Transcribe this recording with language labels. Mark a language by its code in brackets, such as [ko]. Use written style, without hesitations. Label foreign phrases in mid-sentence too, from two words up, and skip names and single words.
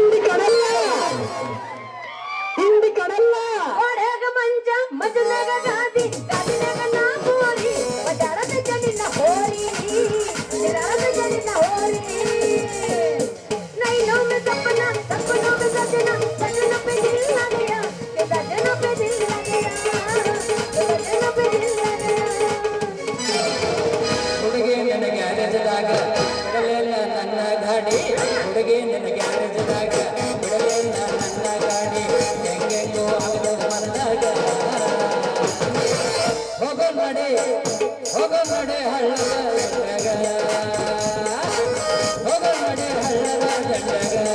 [kn] ಹಿಂದಿ ಕಡಲ್ಲ ಒಡೆಗ ಮಂಚ ಮಜನಾಗ ಗಾದಿ ಗಾದಿನಾಗ ನಾ ಬೋರಿ ಬಜಾರದ ಜನಿನ ಹೋರಿ ನಿರಾದ ಜನಿನ ಹೋರಿ [hi] नैनों में सपना सपनों में सजना सजना पे दिल लग गया के सजना पे दिल लग गया के सजना पे दिल लग गया [kn] ಹುಡುಗಿ ನನ್ನ ಗ್ಯಾರೇಜದಾಗ ಬಿಡಲಿಲ್ಲ ನನ್ನ ಗಾಡಿ ಹುಡುಗಿ ನನ್ನ ಗ್ಯಾರೇಜದಾಗ ಬಿಡಲಿಲ್ಲ ನನ್ನ ಗಾಡಿ ಹೆಂಗೆಂಗೋ ಆಗೋ ಮನದಾಗ ಹೋಗೋ ನಡೆ ಹಳ್ಳದ ದಂಡಗ ಹೋಗೋ ನಡೆ ಹಳ್ಳದ ದಂಡಗ